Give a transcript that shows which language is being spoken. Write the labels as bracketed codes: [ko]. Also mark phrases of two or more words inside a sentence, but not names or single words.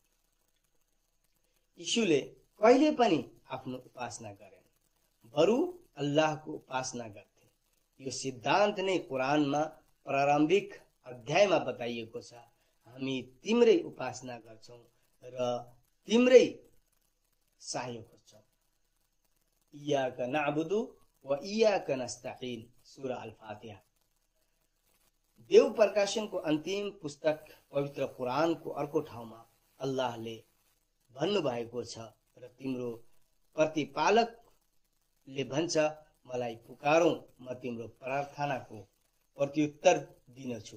[ne] यीशुले कहिले पनि आफ्नो उपासना गरेन, बरु अल्लाहको उपासना गर्थे। यो सिद्धान्त नै कुरानमा प्रारम्भिक अध्यायमा बताइएको छ, हामी तिम्रै उपासना गर्छौं र तिम्रै सहयोग खोज्छौं। [ar] إياك نعبد وإياك نستعين, [ne] सूरा अल-फातिहा। देव प्रकाशनको अन्तिम पुस्तक पवित्र कुरानको अर्को ठाउँमा अल्लाहले भन्नुभएको छ र तिम्रो प्रतिपालकले भन्छ मलाई पुकारौं, म तिम्रो प्रार्थनाको प्रत्युत्तर दिनेछु।